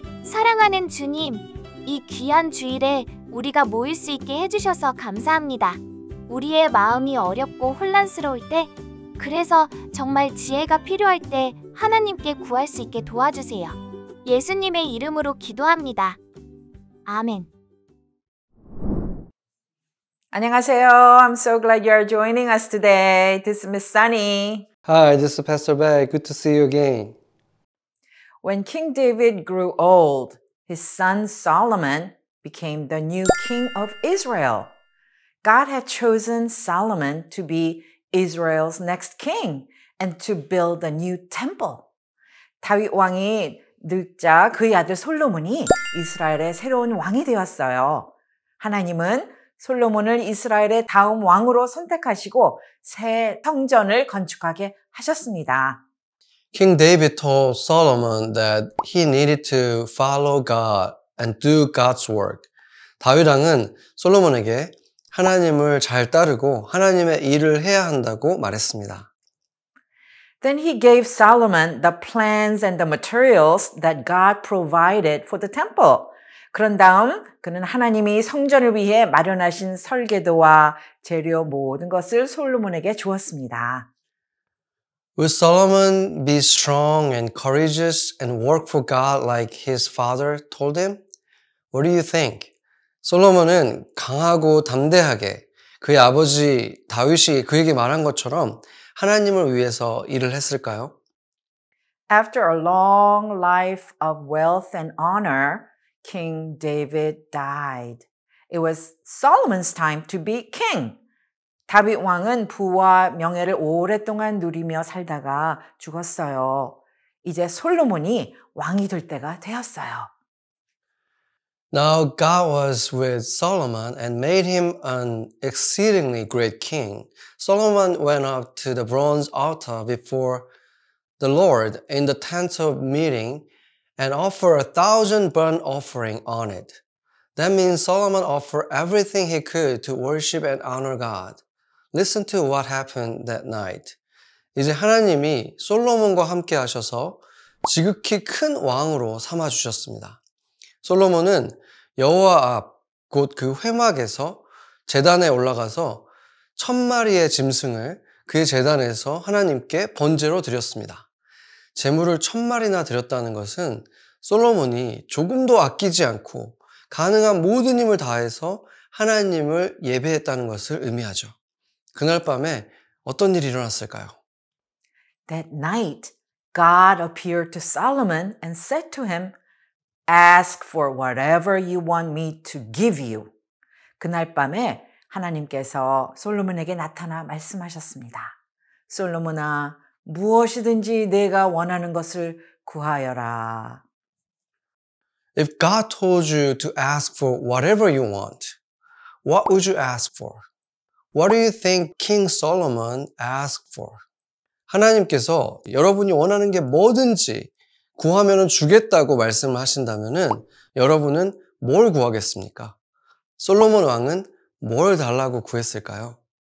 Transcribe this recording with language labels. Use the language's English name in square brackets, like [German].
[Korean] 사랑하는 주님, 이 귀한 주일에 우리가 모일 수 있게 해주셔서 감사합니다. 우리의 마음이 어렵고 혼란스러울 때, 그래서 정말 지혜가 필요할 때 하나님께 구할 수 있게 도와주세요. 예수님의 이름으로 기도합니다. 아멘. 안녕하세요. [English] I'm so glad you are joining us today. This is Miss Sunny. Hi, this is Pastor Bay. Good to see you again. When King David grew old, his son Solomon became the new king of Israel. God had chosen Solomon to be Israel's next king and to build a new temple. [Korean] 다윗 왕이 늙자 그의 아들 솔로몬이 이스라엘의 새로운 왕이 되었어요. 하나님은 솔로몬을 이스라엘의 다음 왕으로 선택하시고 새 성전을 건축하게 하셨습니다. [English] King David told Solomon that he needed to follow God and do God's work. [Korean] 다윗 왕은 솔로몬에게 하나님을 잘 따르고 하나님의 일을 해야 한다고 말했습니다. [English] Then he gave Solomon the plans and the materials that God provided for the temple. [Korean] 그런 다음 그는 하나님이 성전을 위해 마련하신 설계도와 재료 모든 것을 솔로몬에게 주었습니다. [English] Will Solomon be strong and courageous and work for God like his father told him? What do you think? [Korean] 솔로몬은 강하고 담대하게 그의 아버지 다윗이 그에게 말한 것처럼 하나님을 위해서 일을 했을까요? [English] After a long life of wealth and honor, King David died. It was Solomon's time to be king. [Korean] 다윗 왕은 부와 명예를 오랫동안 누리며 살다가 죽었어요. 이제 솔로몬이 왕이 될 때가 되었어요. [English] Now God was with Solomon and made him an exceedingly great king. Solomon went up to the bronze altar before the Lord in the tent of meeting and offered 1,000 burnt offering on it. That means Solomon offered everything he could to worship and honor God. Listen to what happened that night. [Korean] 이제 하나님이 솔로몬과 함께 하셔서 지극히 큰 왕으로 삼아 주셨습니다. 솔로몬은 여호와 앞, 곧 그 회막에서 제단에 올라가서 1,000마리의 짐승을 그의 제단에서 하나님께 번제로 드렸습니다. 제물을 1,000마리나 드렸다는 것은 솔로몬이 조금도 아끼지 않고 가능한 모든 힘을 다해서 하나님을 예배했다는 것을 의미하죠. 그날 밤에 어떤 일이 일어났을까요? [English] That night, God appeared to Solomon and said to him, Ask for whatever you want me to give you. [Korean] 그날 밤에 하나님께서 솔로몬에게 나타나 말씀하셨습니다. 솔로몬아, 무엇이든지 내가 원하는 것을 구하여라. [English] If God told you to ask for whatever you want, what would you ask for? What do you think King Solomon asked for? [Korean] 하나님께서 여러분이 원하는 게 뭐든지 구하면 주겠다고 말씀을 하신다면은 여러분은 뭘 구하겠습니까? 솔로몬 왕은 뭘 달라고 구했을까요?